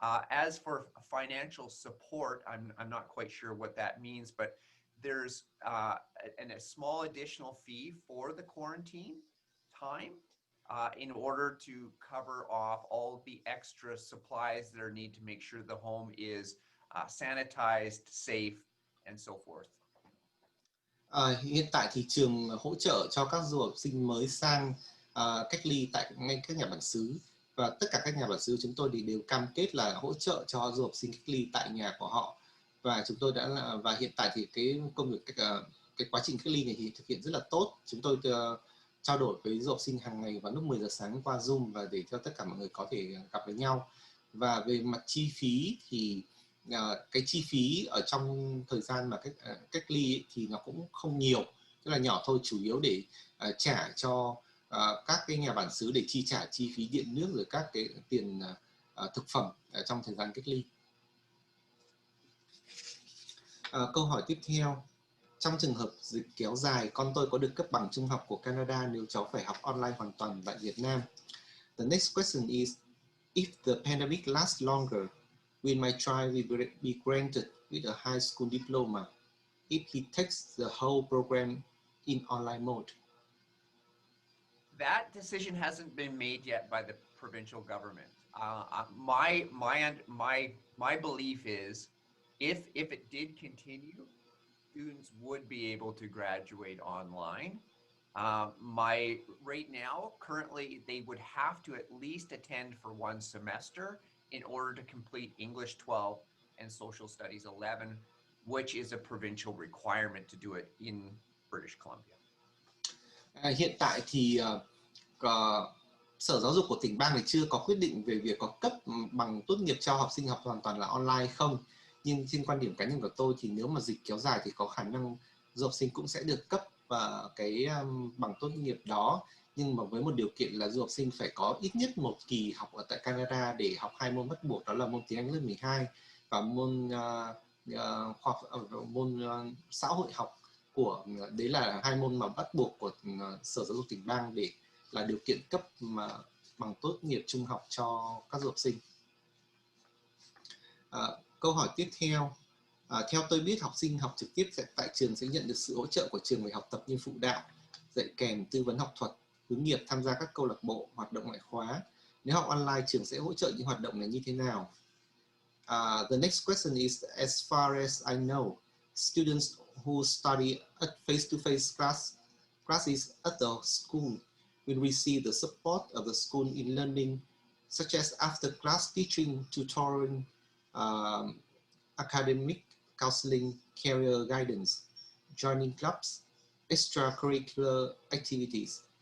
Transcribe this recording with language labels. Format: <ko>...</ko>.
<en>As for financial support, I'm not quite sure what that means, but there's a small additional fee for the quarantine time in order to cover off all the extra supplies that are needed to make sure the home is sanitized, safe, and so forth.</en> <vi>Hiện tại thì trường hỗ trợ cho các du học sinh mới sang cách ly tại ngay các nhà bản xứ, và tất cả các nhà bản xứ chúng tôi thì đều cam kết là hỗ trợ cho du học sinh cách ly tại nhà của họ, và chúng tôi và hiện tại thì cái công việc cái quá trình cách ly này thì thực hiện rất là tốt. Chúng tôi trao đổi với du học sinh hàng ngày vào lúc 10 giờ sáng qua Zoom, và để cho tất cả mọi người có thể gặp với nhau. Và về mặt chi phí thì cái chi phí ở trong thời gian mà cách ly ấy, thì nó cũng không nhiều, tức là nhỏ thôi, chủ yếu để trả cho các cái nhà bản xứ để chi trả chi phí điện nước, rồi các cái tiền thực phẩm trong thời gian cách ly. Câu hỏi tiếp theo: trong trường hợp dịch kéo dài, con tôi có được cấp bằng trung học của Canada nếu cháu phải học online hoàn toàn tại Việt Nam?</vi> <en>The next question is, if the pandemic lasts longer, will my child be granted with a high school diploma if he takes the whole program in online mode? That decision hasn't been made yet by the provincial government. My belief is, if it did continue, students would be able to graduate online. Right now, currently, they would have to at least attend for one semester in order to complete English 12 and Social Studies 11, which is a provincial requirement to do it in British Columbia.</en> <vi>Hiện tại thì Sở Giáo dục của tỉnh bang này chưa có quyết định về việc có cấp bằng tốt nghiệp cho học sinh học hoàn toàn là online không. Nhưng trên quan điểm cá nhân của tôi thì nếu mà dịch kéo dài thì có khả năng du học sinh cũng sẽ được cấp cái bằng tốt nghiệp đó. Nhưng mà với một điều kiện là du học sinh phải có ít nhất một kỳ học ở tại Canada để học 2 môn bắt buộc, đó là môn tiếng Anh lớp 12 và môn xã hội học đấy là 2 môn mà bắt buộc của Sở Giáo dục tỉnh bang để là điều kiện cấp bằng tốt nghiệp trung học cho các du học sinh. Câu hỏi tiếp theo: theo tôi biết, học sinh học trực tiếp tại trường sẽ nhận được sự hỗ trợ của trường về học tập như phụ đạo, dạy kèm, tư vấn học thuật, hướng nghiệp, tham gia các câu lạc bộ, hoạt động ngoại khóa. Nếu học online, trường sẽ hỗ trợ những hoạt động này như thế nào?</vi> <en>The next question is, as far as I know, students who study at face-to-face classes at the school will receive the support of the school in learning, such as after-class teaching, tutoring, academic counseling, career guidance, joining clubs, extracurricular activities.</en>